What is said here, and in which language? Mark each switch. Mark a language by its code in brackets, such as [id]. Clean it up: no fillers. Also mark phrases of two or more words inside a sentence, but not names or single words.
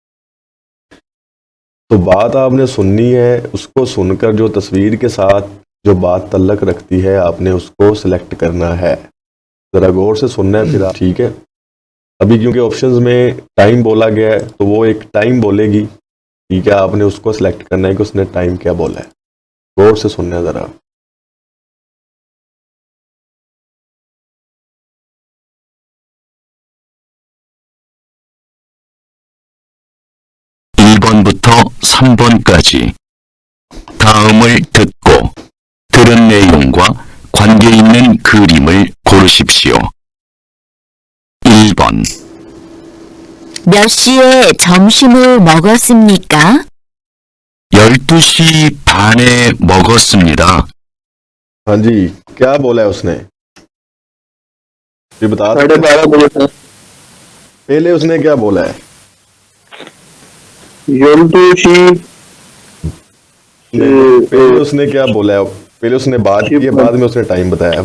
[ur] تو بات آپ نے سننی ہے، اس کو سن کر جو تصویر کے ساتھ جو بات تعلق رکھتی ہے آپ نے اس کو سلیکٹ کرنا ہے. ذرا غور سے سننا ہے پھر آپ، ٹھیک ہے? ابھی کیونکہ آپشنز میں ٹائم بولا گیا ہے تو وہ ایک ٹائم بولے گی، ٹھیک ہے، آپ نے اس کو سلیکٹ کرنا ہے کہ اس نے ٹائم کیا بولا ہے. غور سے سننا ہے ذرا. [ko] (1번부터) (3번까지) 다음을 듣고 들은 내용과 관계 있는 그림을 고르십시오. 1번, 몇 시에 점심을 먹었습니까? 12시 반에 먹었습니다. [ur] ہاں جی، کیا بولا ہے اس نے، یہ بتا سکتے ہیں? 12:30 بجے سر. پہلے اس نے کیا بولا ہے? [ko] 12시 [ur] پہلے اس نے کیا بولا ہے? پہلے اس نے بات کی ہے، بعد میں اس نے ٹائم بتایا ہے.